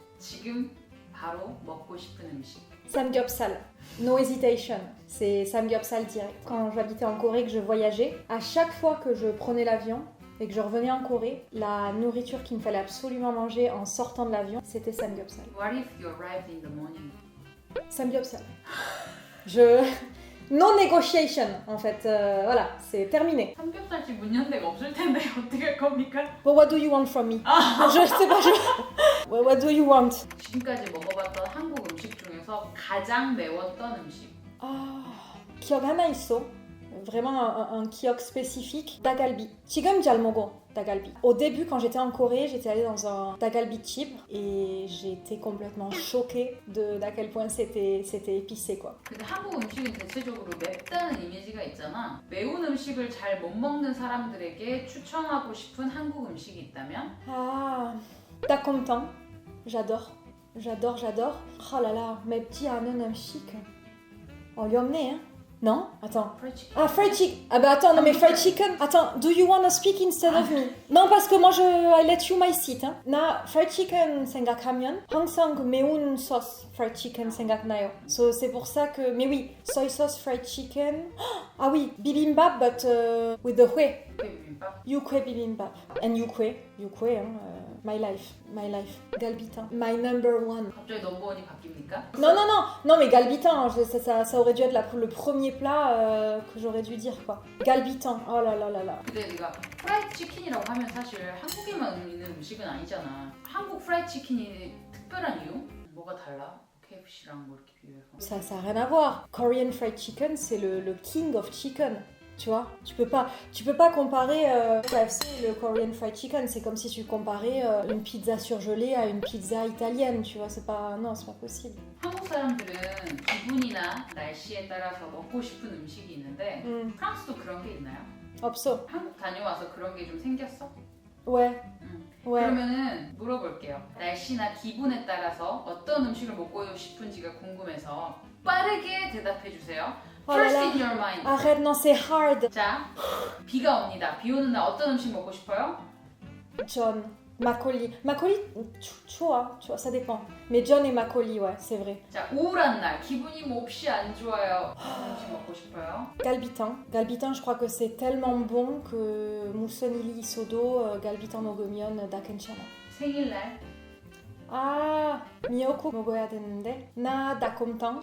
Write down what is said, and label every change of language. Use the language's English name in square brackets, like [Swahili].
[Korean] 지금 바로 먹고 싶은 음식. [French] Samgyeopsal. [English] No hesitation. [French] C'est Samgyeopsal direct. Quand j'habitais en Corée, que je voyageais, à chaque fois que je prenais l'avion et que je revenais en Corée, la nourriture qu'il me fallait absolument manger en sortant de l'avion, c'était Samgyeopsal. [English] What if you arrived in the morning? [Korean] Samgyeopsal. [English] No negotiation, [French] en fait. Voilà, c'est terminé. [Korean] 삼겹살집 문 연 데가 없을 텐데 어떻게 할 겁니까? [English] But what do you want from me? [French] Je sais pas, [English] What do you want? [Korean] 지금까지 먹어봤던 한국 음식 중에서 가장 매웠던 음식. 기억 하나 있어. [French] Vraiment un kiok spécifique. [Korean] Dagalbi. 지금 잘 먹어, Dagalbi. [French] Au début, quand j'étais en Corée, j'étais allée dans un Dagalbi Chibre et j'ai été complètement choquée d'à quel point c'était épicé, quoi. [Korean] 근데 한국 음식은 대체적으로 맵다는 이미지가 있잖아. 매운 음식을 잘 못 먹는 사람들에게 추천하고 싶은 한국 음식이 있다면? [French] Dakontan. J'adore. J'adore, j'adore. [Korean] Oh là là, 맵지 않은 음식. 어렵네, [French] hein? Non? Attends. [English] Fried chicken. [French] Ah, fried chicken. Ah bah attends, non mais fried chicken. Attends, [English] do you wanna speak instead of me? [French] Non, parce que moi [English] I let you my seat. [French] Hein. [Korean] 나 fried chicken 생각하면 항상 그 매운 sauce fried chicken 생각나요. [French] So c'est pour ça que, mais oui, soy sauce fried chicken. Ah oui, [English] bibimbap but with the 회. [Korean] 비빔밥. [English] Yukwe bibimbap. And yukwe, hein. My life. Galbitin. My number one. [Korean] 갑자기 넘버원이 바뀝니까? [French] Non, mais galbitin, ça aurait dû être le premier plat que j'aurais dû dire, quoi. Galbitin, oh là là là là. [Korean] 근데 네가 프라이드 치킨이라고 하면 사실 한국에만 있는 음식은 아니잖아. 한국 프라이드 치킨이 특별한 이유? 뭐가 달라? KFC랑 뭐 이렇게 비교해서. [French] Ça a rien à voir. Korean fried chicken, c'est le [English] king of chicken. [French] Tu vois, tu peux pas comparer KFC et le Korean fried chicken. C'est comme si tu comparais une pizza surgelée à une pizza italienne. Tu vois, c'est pas possible. [Korean] 한국 사람들은 기분이나 날씨에 따라서 먹고 싶은 음식이 있는데 프랑스도 그런 게 있나요? 없어. 한국 다녀와서 그런 게 좀 생겼어? [French] Ouais. Ouais. [Korean] 그러면은 물어볼게요. 날씨나 기분에 따라서 어떤 음식을 먹고 싶은지가 궁금해서 빠르게 대답해 주세요. [English] First in your mind. [French] Arrête, non, c'est [English] hard. [Korean] 자, 비가 옵니다. 비 오는 날 어떤 음식 먹고 싶어요? [French] John, Makoli, tu vois, ça dépend. Mais John et Makoli, ouais, c'est vrai. [Korean] 자, 우울한 날, 기분이 몹시 안 좋아요. 어떤 음식 먹고 싶어요? [French] Galbitin, je crois que c'est tellement bon que [Korean] 무슨 있어도 갈비탕 먹으면 다 괜찮아. 생일날, 미역국 먹어야 되는데 나 닭곰탕,